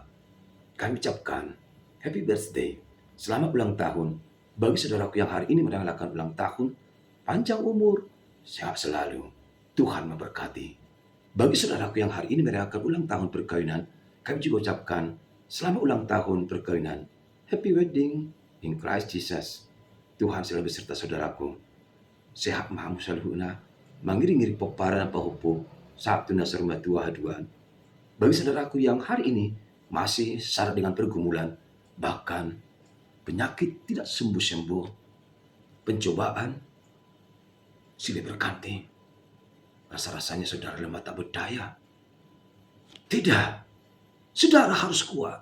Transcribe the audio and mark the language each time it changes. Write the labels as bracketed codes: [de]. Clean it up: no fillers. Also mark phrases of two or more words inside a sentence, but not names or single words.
[id] Kami ucapkan [en] happy birthday, [id] selamat ulang tahun bagi saudaraku yang hari ini merayakan ulang tahun, panjang umur, sehat selalu. Tuhan memberkati. Bagi saudaraku yang hari ini merayakan ulang tahun perkawinan, kami juga ucapkan selamat ulang tahun perkawinan. [en] Happy wedding in Christ Jesus. [id] Tuhan selalu beserta saudaraku. [bbc] Sehat mahamu saluhuna, mangiri-ngiri popara dan pahupu, Sabtu nasar rumah tua haduan. [id] Bagi saudaraku yang hari ini masih syarat dengan pergumulan, bahkan penyakit tidak sembuh-sembuh, pencobaan silih berganti. Rasa-rasanya saudara lemah tak berdaya. Tidak. Saudara harus kuat.